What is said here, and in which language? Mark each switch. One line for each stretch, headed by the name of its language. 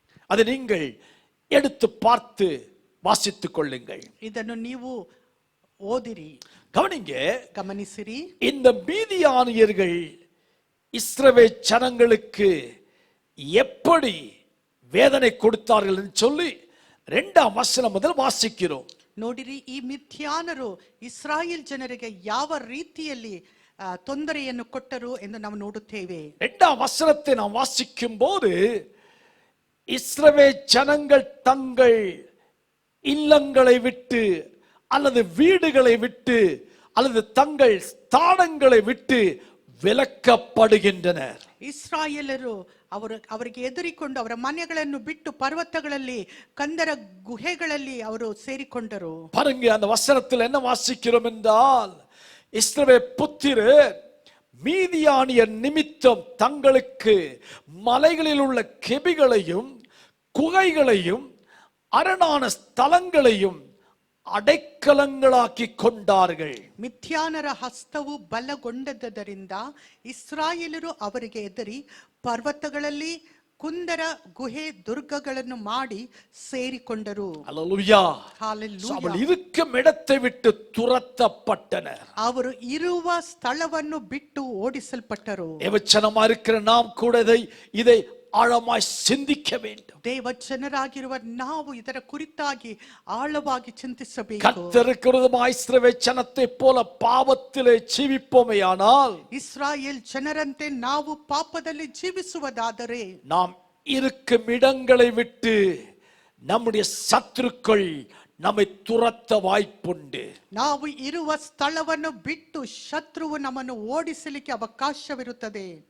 Tamil: அதை நீங்கள் எடுத்து பார்த்து வாசித்துக் கொள்ளுங்கள்.
Kannada: ಇದನ್ನು ನೀವು ಓದಿರಿ,
Tamil: கவனிங்க,
Kannada: ಗಮನಿಸಿರಿ.
Tamil: இந்த மீதியானியர்கள் இஸ்ரவேல் ஜனங்களுக்கு எப்படி வேதனை கொடுத்தார்கள் என்று சொல்லி 2ஆம் வசனம் முதல் வாசிக்கிறோம்.
Kannada: ನೋಡಿರಿ, ಈ ಮಿಥ್ಯಾನರು ಇಸ್ರಾಯೇಲ್ ಜನರಿಗೆ ಯಾವ ರೀತಿಯಲ್ಲಿ ತೊಂದರೆಯನ್ನು ಕೊಟ್ಟರು ಎಂದು ನಾವು ನೋಡುತ್ತೇವೆ.
Tamil: 2ஆம் வசனத்தை நாம் வாசிக்கும் போது இஸ்ரவேல் ஜனங்கள் தங்கள் இல்லங்களை விட்டு அல்லது வீடுகளை விட்டு அல்லது தங்கள் ஸ்தானங்களை விட்டு விலக்கப்படுகின்றனர்.
Kannada: ಇಸ್ರಾಯೇಲರು ಅವರಿಗೆ ಎದುರಿಕೊಂಡು ಅವರ ಮನೆಗಳನ್ನು ಬಿಟ್ಟು ಪರ್ವತಗಳಲ್ಲಿ ಕಂದರ ಗುಹೆಗಳಲ್ಲಿ ಅವರು ಸೇರಿಕೊಂಡರು.
Tamil: பாருங்க, அந்த வசனத்தில் என்ன வாசிக்கிறோம் என்றால், இஸ்ரவேல் புத்திரர் மீதியானியர் நிமித்தம் தங்களுக்கு மலைகளில் உள்ள கெபிகளையும் குகைகளையும் அரணான ஸ்தலங்களையும் ಅಡೆಕ್ಕಲಂಗಳಾಕಿ ಕೊಂಡಾர்கள்.
Kannada: ಮಿಥ್ಯಾನರ ಹಸ್ತವು ಬಲಗೊಂಡದ್ದರಿಂದ ಇಸ್ರಾಯೇಲರು ಅವರಿಗೆ ಎದುರಿ ಪರ್ವತಗಳಲ್ಲಿ ಕುಂದರ ಗುಹೆ ದುರ್ಗಗಳನ್ನು ಮಾಡಿ ಸೇರಿಕೊಂಡರು.
Tamil: அல்லேலூயா.
English: Hallelujah.
Tamil: அவள் இருக்கும் இடத்தை விட்டு துரத்தப்பட்டனர்.
Kannada: ಅವರು ಇರುವ ಸ್ಥಳವನ್ನು ಬಿಟ್ಟು ಓಡಿಸಲ್ಪಟ್ಟರು.
Tamil: தேவச்சனமா இருக்கிற நாம் கூட இதை ಆಳಮಾய் ಸಿಂಧಿக்க வேண்டும்.
Kannada: ದೇವ ಜನರಾಗಿರುವ ನಾವು ಇದರ ಕುರಿತಾಗಿ ಆಳವಾಗಿ ಚಿಂತಿಸಬೇಕು.
Tamil: கர்த்தருக்கு விரோதமாய் இஸ்ரவேல் ஜனத்தை போல பாவத்திலே ஜீவிப்போமேயானால்,
Kannada: ಇಸ್ರಾಯೇಲ್ ಜನರಂತೆ ನಾವು ಪಾಪದಲ್ಲಿ ಜೀವಿಸುವುದಾದರೆ,
Tamil: நாம் இருக்கும் இடங்களை விட்டு நம்முடைய சத்துருக்கள் நம்மை துரத்த வாய்ப்புண்டு.
Kannada: ನಾವು ಇರುವ ಸ್ಥಳವನ್ನು ಬಿಟ್ಟು ಶತ್ರುವು ನಮ್ಮನ್ನು ಓಡಿಸಲಿಕ್ಕೆ ಅವಕಾಶವಿರುತ್ತದೆ.